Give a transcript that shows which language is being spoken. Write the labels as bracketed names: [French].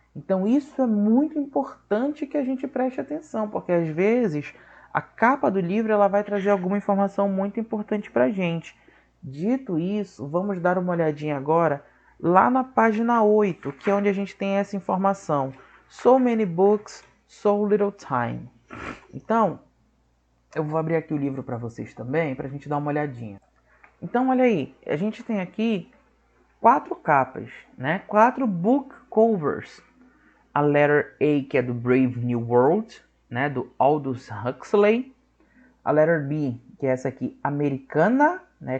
[Portuguese] Então isso é muito importante que a gente preste atenção, porque às vezes a capa do livro ela vai trazer alguma informação muito importante para a gente. Dito isso, vamos dar uma olhadinha agora lá na página 8, que é onde a gente tem essa informação. [English] So many books, so little time. [Portuguese] Então, eu vou abrir aqui o livro para vocês também, para a gente dar uma olhadinha. Então, olha aí, a gente tem aqui 4 capas, né? [English] 4 book covers. A letter A, [Portuguese] que é do [English] Brave New World, né? [Portuguese] Do Aldous Huxley. [English] A letter B, [Portuguese] que é essa aqui, americana, né?